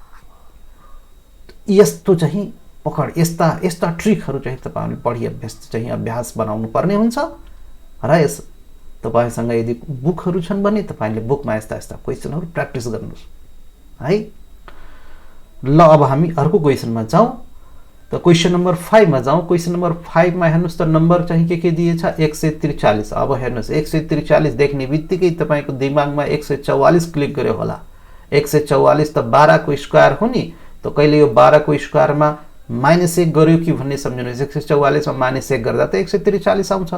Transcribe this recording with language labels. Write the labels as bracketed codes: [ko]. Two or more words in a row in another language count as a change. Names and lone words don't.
[ne] यस्तो चाहिँ पकड, यस्ता ट्रिकहरू चाहिँ तपाईहरुले बढी अभ्यास बनाउनु पर्ने हुन्छ। र यस तपाईसँग यदि बुकहरू छन् भने तपाईले बुकमा यस्ता यस्ता क्वेशनहरू प्र्याक्टिस गर्नुस् है। ल अब हामी अर्को क्वेशनमा जाउँ। [hi] तो क्वेश्चन नंबर 5 में जाऊँ। [ne] क्वेश्चन नंबर 5 में हेर्नुस् त नंबर चाहिँ के दिएछ 143। अब हेर्नुस् 143 देख्ने बित्तिकै तपाईको दिमागमा 144 क्लिक गर्यो होला। 144 त 12 को स्क्वायर हो नि, त कहिले यो 12 को स्क्वायरमा -1 गर्यो कि भन्ने सम्झिनुहोस्। 144 मा -1 गर्दा त 143 आउँछ।